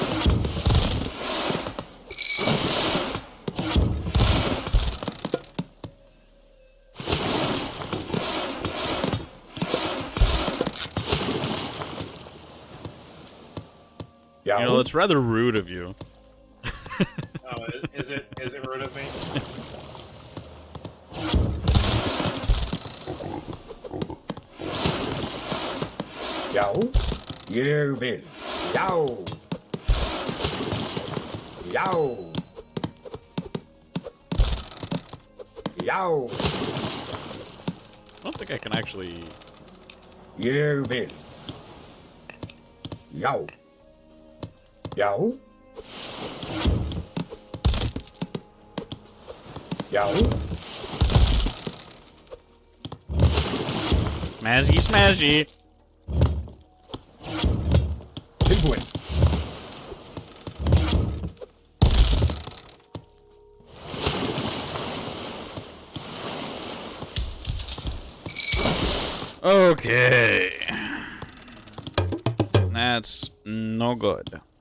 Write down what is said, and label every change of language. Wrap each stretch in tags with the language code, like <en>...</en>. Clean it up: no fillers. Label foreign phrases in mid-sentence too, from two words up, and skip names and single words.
<is>Já.</is> <en>You know, it's rather rude of you. Oh, is it rude of me?</en> <is>Já. Ég vil. Já. Já. Já.</is> <en>I don't think I can actually...</en> <is>Ég vil. Já. Já. Já.</is> <en>Smashy, smashy!</en> <is>Tilbúin.</is> <en>Okay. That's no good.</en>